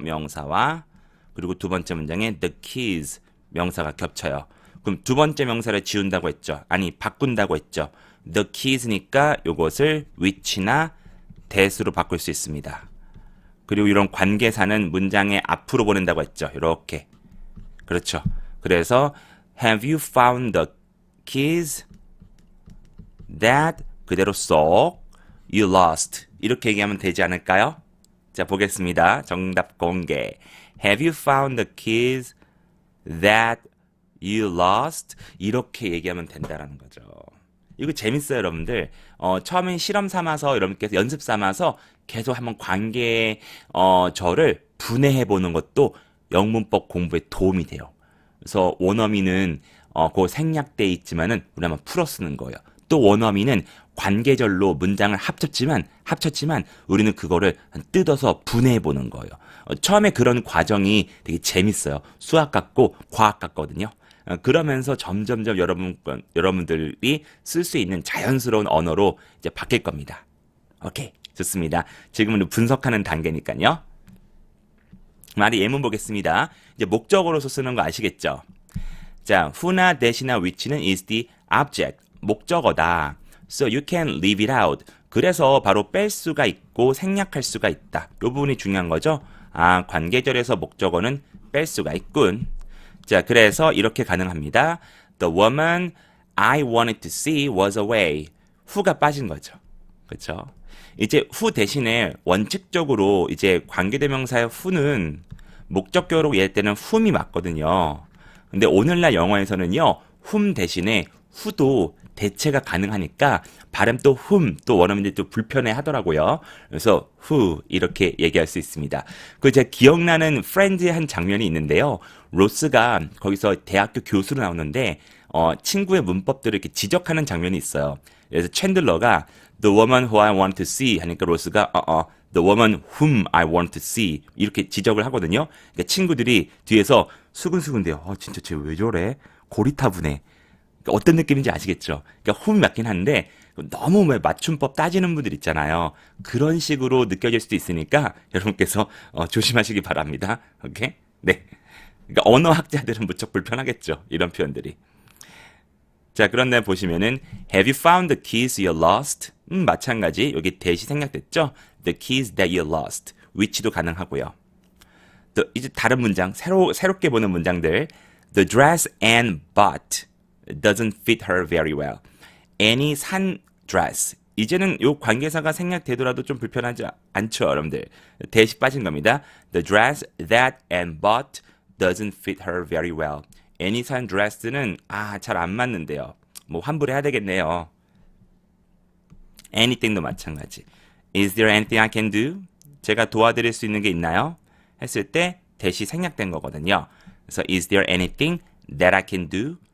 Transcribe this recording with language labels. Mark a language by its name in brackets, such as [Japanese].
[Korean] 명사와 그리고 두 번째 문장에 the keys, 명사가 겹쳐요. 그럼 두 번째 명사를 지운다고 했죠. 아니, 바꾼다고 했죠. the keys니까 이것을 which나 that으로 바꿀 수 있습니다. 그리고 이런 관계사는 문장의 앞으로 보낸다고 했죠. 이렇게. 그렇죠. 그래서 [English] have you found the keys that [Korean] 그대로 쏙 [English] you lost [Korean] 이렇게 얘기하면 되지 않을까요? 자, 보겠습니다. 정답 공개. [English] Have you found the keys that you lost? [Korean] 이렇게 얘기하면 된다라는 거죠. 이거 재밌어요, 여러분들. 처음엔 실험 삼아서 여러분께서 연습 삼아서 계속 한번 관계 저를 분해해 보는 것도 영문법 공부에 도움이 돼요. 그래서 원어민은 그 생략돼 있지만은 우리 한번 풀어 쓰는 거예요. 또 원어민은 관계절로 문장을 합쳤지만 우리는 그거를 뜯어서 분해해 보는 거예요. 처음에 그런 과정이 되게 재밌어요. 수학 같고 과학 같거든요. 그러면서 점점점 여러분들이 쓸 수 있는 자연스러운 언어로 이제 바뀔 겁니다. 오케이, 좋습니다. 지금은 분석하는 단계니까요. 말이 예문 보겠습니다. 이제 목적어로서 쓰는 거 아시겠죠? 자, who나 that이나 which는 [English] is the object, [Korean] 목적어다. [English] So you can leave it out. [Korean] 그래서 바로 뺄 수가 있고 생략할 수가 있다. 이 부분이 중요한 거죠. 아, 관계절에서 목적어는 뺄 수가 있군. 자, 그래서 이렇게 가능합니다. [English] The woman I wanted to see was away. [Korean] who가 빠진 거죠. 그렇죠? 이제 who 대신에 원칙적으로 이제 관계대명사의 who는 목적격으로 이해할 때는 whom이 맞거든요. 근데 오늘날 영어에서는요, whom 대신에 who도 대체가 가능하니까 발음 또 whom 또 원어민들이 또 불편해 하더라고요. 그래서 who 이렇게 얘기할 수 있습니다. 그 제가 기억나는 프렌즈의 한 장면이 있는데요. 로스가 거기서 대학교 교수로 나오는데 친구의 문법들을 이렇게 지적하는 장면이 있어요. 그래서 챈들러가 [English] the woman who I want to see [Korean] 하니까 로스가 [English] the woman whom I want to see [Korean] 이렇게 지적을 하거든요. 그러니까 친구들이 뒤에서 수근수근대요. 진짜 쟤 왜 저래? 고리타분해. 그러니까 어떤 느낌인지 아시겠죠? 그러니까 whom 맞긴 한데 너무 맞춤법 따지는 분들 있잖아요. 그런 식으로 느껴질 수도 있으니까 여러분께서 조심하시기 바랍니다. 오케이? 네. 그러니까 언어학자들은 무척 불편하겠죠. 이런 표현들이. 자, 그런데 보시면은 [English] Have you found the keys you lost? [Korean] 마찬가지. 여기 대시 생략됐죠? [English] The keys that you lost. [Korean] which도 가능하고요. 이제 다른 문장, 새롭게 보는 문장들. [English] The dress Anne bought doesn't fit her very well. [Korean] Anne이 산 dress. 이제는 요 관계사가 생략되더라도 좀 불편하지 않죠, 여러분들. 대시 빠진 겁니다. [English] The dress that Anne bought doesn't fit her very well. [Korean] Anne이 산 드레스는 잘 안 맞는데요. 뭐 환불해야 되겠네요. Anything도 마찬가지. [English] Is there anything I can do? [Korean] 제가 도와드릴 수 있는 게 있나요? 했을 때 대시 생략된 거거든요. 그래서 [English] is there anything that I can do?